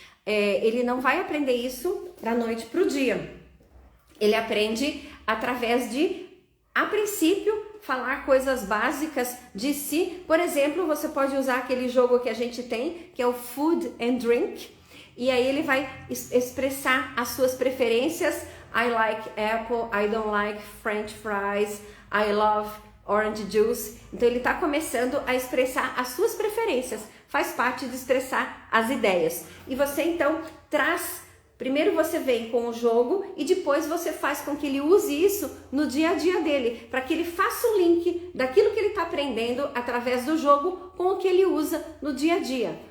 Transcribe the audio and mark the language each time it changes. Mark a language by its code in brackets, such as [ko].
[pt] Ele não vai aprender isso da noite para o dia. Ele aprende através de, a princípio, falar coisas básicas de si. Por exemplo, você pode usar aquele jogo que a gente tem, que é o Food and Drink. E aí ele vai expressar as suas preferências. [en] I like apple, I don't like French fries, I love orange juice. [pt] Então ele está começando a expressar as suas preferências. Faz parte de expressar as ideias. E você então traz, primeiro você vem com o jogo e depois você faz com que ele use isso no dia a dia dele, para que ele faça o link daquilo que ele está aprendendo através do jogo com o que ele usa no dia a dia.